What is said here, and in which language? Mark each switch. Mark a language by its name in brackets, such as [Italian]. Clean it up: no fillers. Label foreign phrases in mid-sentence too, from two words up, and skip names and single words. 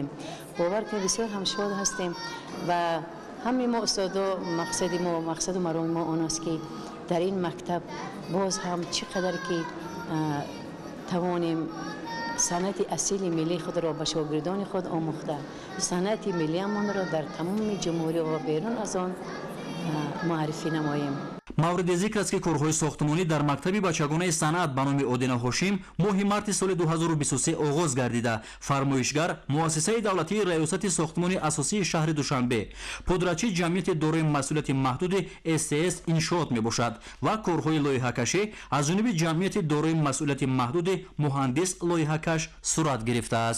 [Persian] باور که بسیار هم شاد هستیم و همه ما استادا مقصد و مرام ما آن است که در این مکتب باز هم چقدر که توانیم صنعت اصیل ملی خود را به شاگردان خود آموخته، صنعت ملی ما را در تمام جمهوری و بیرون از آن معرفی نماییم. [Tajik] мавриди зикр аст ки корҳои сохтмонӣ дар мактаби бачагонаи санъат ба номи Одина Ҳошим моҳи марти соли 2023 оғоз гардида фармоишгар муассисаи давлатии раёсати сохтмони асосии шаҳри Душанбе пудрачи ҷамъияти дорои масъулияти маҳдуди СС иншоот мебошад ва корҳои лоиҳакашӣ аз ҷониби ҷамъияти дорои масъулияти маҳдуди муҳандис лоиҳакаш сурат гирифтааст.